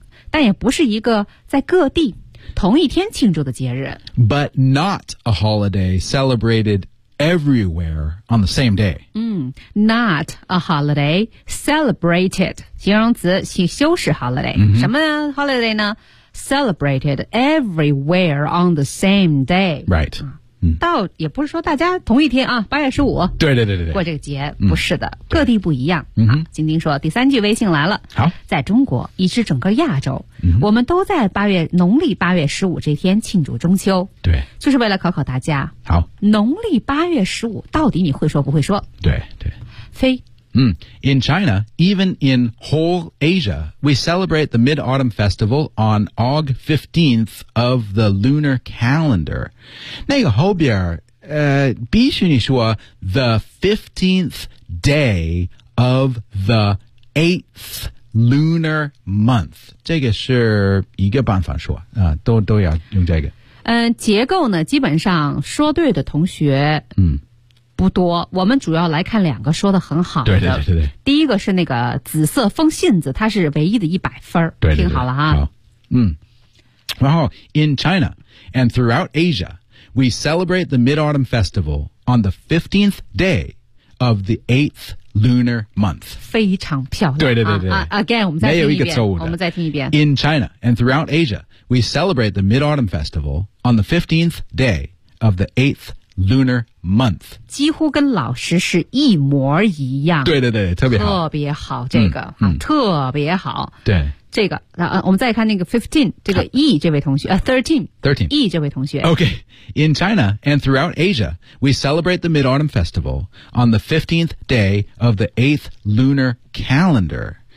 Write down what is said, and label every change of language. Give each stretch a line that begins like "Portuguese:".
Chinese: 但也不是一个在各地同一天庆祝的节日。
English: But not a holiday celebrated everywhere on the same day. Not a holiday celebrated.
Chinese: 形容词修饰
English: holiday.、
Chinese: 什么
English: holiday 呢 celebrated everywhere on the same day. Right.、
Chinese: 倒也不是说大家同一天啊 ,8 月15。对。过这个节不是的、各地不一样。晶晶说第三句微信来了。好。在中国以至整个亚洲、我们都在农历8月15这天庆祝中秋。对。就是为了考考大家。好。农历8月15到底你会说不会说对。非。
English: In China, even in whole Asia, we celebrate the Mid-Autumn Festival on Aug 15th of the lunar calendar.
Chinese: 那个后边必须你说
English: the 15th day of the 8th lunar month.
Chinese: 这个是一个办法说、都要用这个。结构呢基本上说对的同学不多我们主要来看两个说的很好的。对。第一个是那个紫色风信子它是唯一的100分。对。听好了啊。然后
English: ,in China and throughout Asia, we celebrate the Mid-Autumn Festival on the 15th day of the 8th lunar month.
Chinese: 非常漂亮。对。
English: Again,
Chinese: 我们再听一遍。没有一个错误的。我们再听一遍。
English: In China and throughout Asia, we celebrate the Mid-Autumn Festival on the 15th day of the 8th lunar month.
Chinese: 几乎跟老师是一模一样。对。特别好。特别好这个。特别好。对。这个我们再看那个 15, 这个 E 这位同学。 13. E 这位同学。
English: Okay. In China and throughout Asia, we celebrate the Mid-Autumn Festival on the 15th day of the 8th lunar calendar.